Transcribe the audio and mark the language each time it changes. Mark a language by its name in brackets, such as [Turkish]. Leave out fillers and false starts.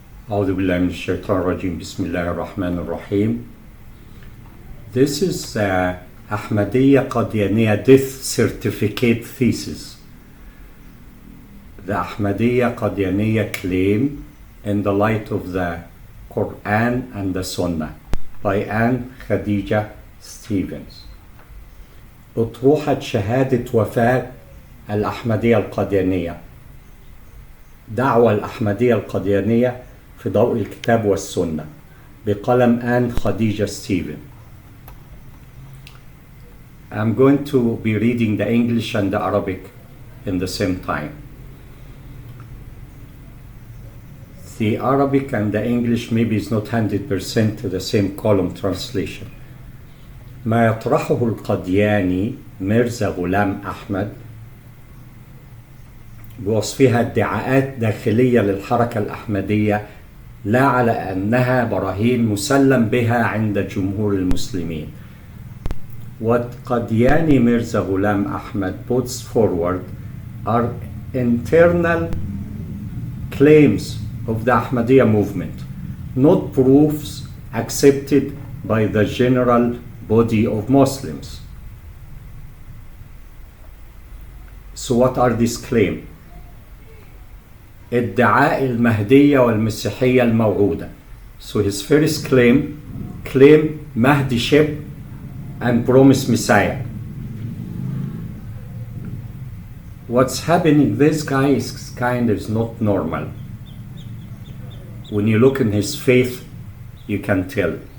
[Arabic] أعوذ بالله من الشيطان الرجيم بسم الله الرحمن الرحيم. [English] This is Ahmadiyya Qadiani death certificate thesis. The Ahmadiyya Qadiani claim in the light of the Quran and the Sunnah by Anne Khadija Stevens. [Arabic] أطروحة شهادة وفاة الأحمدية القديانية. دعوة الأحمدية القديانية في ضوء الكتاب والسنة بقلم آن خديجة ستيفن. [English] I'm going to be reading the English and the Arabic in the same time. The Arabic and the English maybe is not 100% to the same column translation. [Arabic] ما يطرحه القدياني ميرزا غلام أحمد بوصفها ادعاءات داخلية للحركة الأحمدية لا على أنها براهين مسلم بها عند جمهور المسلمين. [English] What Qadiani Mirza Ghulam Ahmad puts forward are internal claims of the Ahmadiyya movement, not proofs accepted by the general body of Muslims. So what are these claims? [Arabic] ادعاء المهدية والمسيحية الموعودة. [English] So his first claim Mahdiship and promised Messiah. What's happening, this guy is kind of not normal. When you look in his faith, you can tell.